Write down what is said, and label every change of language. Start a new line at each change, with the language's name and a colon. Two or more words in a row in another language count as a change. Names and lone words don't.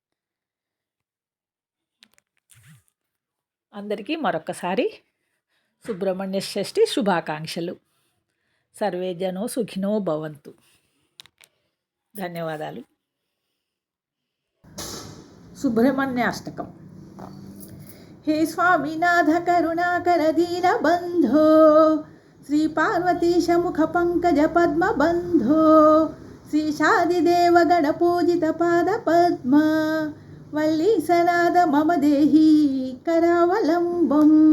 Telugu: అందరికీ మరొకసారి సుబ్రహ్మణ్య షష్ఠి శుభాకాంక్షలు.
Sanskrit: సర్వే జనో సుఖినో భవంతు.
Telugu: ధన్యవాదాలు. సుబ్రహ్మణ్య అష్టకం.
Sanskrit: हे स्वामीनाथ करुणाकर दीनबन्धो, श्रीपार्वतीश मुखपङ्कजपद्मबन्धो, श्रीशादिदेव गणपूजितपादपद्म, वल्लीसनाद मम देहि करावलम्बं,